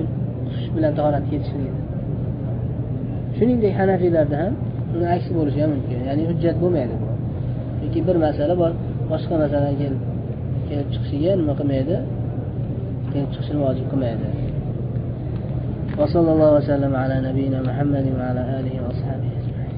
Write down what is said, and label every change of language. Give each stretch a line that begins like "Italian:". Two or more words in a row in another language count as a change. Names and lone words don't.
Uzbek: Xush bilan tahorat ketishligi. Shuningdek Hanafiylarda ham uni aksi bo'lishi ham mumkin. Ya'ni hujjat bo'lmaydi bu. Chunki bir masala bor, boshqa masalaga kelib chiqishiga nima qilmaydi? Kelib chiqishni vojib qilmaydi.
Arabic: وصلى الله عليه وسلم على نبينا محمد وعلى آله وأصحابه